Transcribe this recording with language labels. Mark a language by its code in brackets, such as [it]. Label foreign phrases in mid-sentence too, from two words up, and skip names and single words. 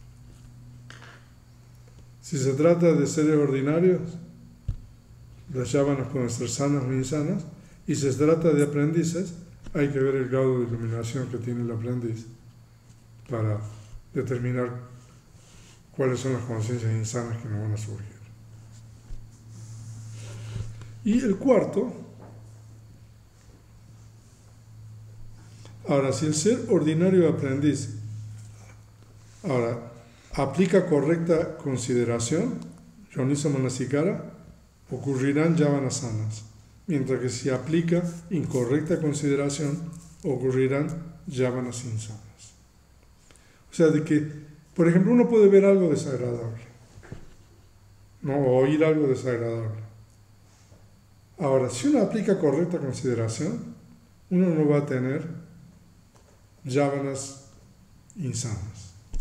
[es] Si se trata de seres ordinarios, las yavanas pueden ser sanas o insanas, y si se trata de aprendices, hay que ver el grado de iluminación que tiene el aprendiz para determinar cuáles son las conciencias insanas que no van a surgir. Y el cuarto, ahora, si el ser ordinario aprendiz aplica correcta consideración, [pi] yoniso manasikara, [es] ocurrirán yavanas sanas, mientras que si aplica incorrecta consideración, ocurrirán yávanas insanas. O sea, de que, por ejemplo, uno puede ver algo desagradable, ¿no? O oír algo desagradable. Ahora, si uno aplica correcta consideración, uno no va a tener yávanas insanas.